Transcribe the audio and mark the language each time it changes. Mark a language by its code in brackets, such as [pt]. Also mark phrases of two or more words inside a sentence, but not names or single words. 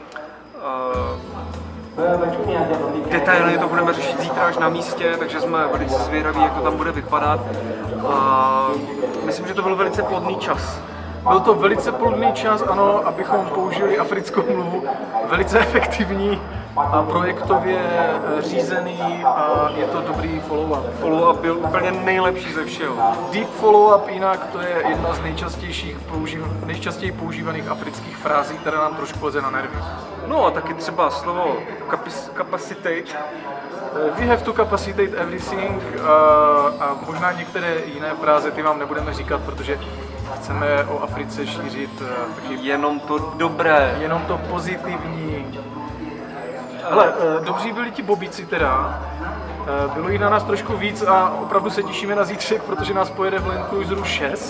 [cs] Detailně to budeme řešit zítra až na místě, takže jsme velice zvědaví, jak to tam bude vypadat. A myslím, že to byl velice plodný čas. Byl to velice plodný čas, ano, abychom použili africkou mluvu, velice efektivní a projektově řízený a je to dobrý follow-up. Follow-up byl úplně nejlepší ze všeho. [en] Deep follow-up [cs] jinak to je jedna z nejčastěji používaných afrických frází, která nám trošku leze na nervy. No a taky třeba slovo capacitate. [en] We have to capacitate everything [cs] a možná některé jiné fráze ty vám nebudeme říkat, protože chceme o Africe šířit taky jenom to dobré. Jenom to pozitivní. Hele, dobří byli ti bobíci teda. Bylo jich na nás trošku víc a opravdu se těšíme na zítřek, protože nás pojede v Land Cruiseru 6.